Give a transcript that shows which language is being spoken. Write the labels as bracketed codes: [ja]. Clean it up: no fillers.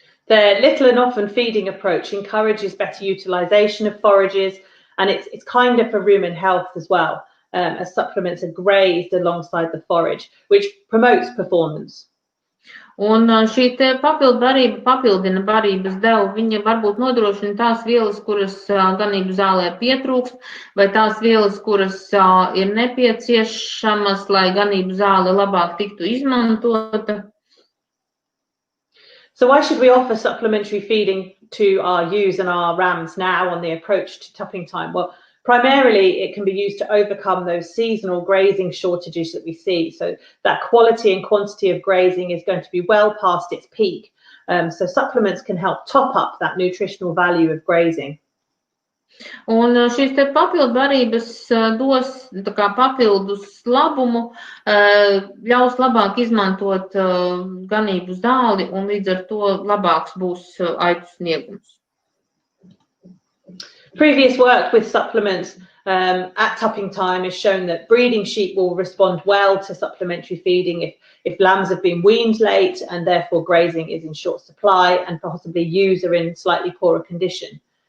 [en] The little and often feeding approach encourages better utilization of forages, and it's kinder for rumen health as well, as supplements are grazed alongside the forage, which promotes performance. [lv] Un šī te papildu barība papildina barības devu. Viņa varbūt nodrošina tās vielas, kuras ganību zālē pietrūkst, vai tās vielas, kuras ir nepieciešamas, lai ganību zāle labāk tiktu izmantota. [en] So why should we offer supplementary feeding to our ewes and our rams now on the approach to tupping time? Well, primarily it can be used to overcome those seasonal grazing shortages that we see. So that quality and quantity of grazing is going to be well past its peak. So supplements can help top up that nutritional value of grazing. [lv] Un šīs te papildu barības dos tā kā papildus labumu, ļaus labāk izmantot ganību zāli un līdz ar to labāks būs aitu sniegums. [en] Previous work with supplements at tupping time has shown that breeding sheep will respond well to supplementary feeding if lambs have been weaned late and therefore grazing is in short supply and possibly ewes are in slightly poorer condition.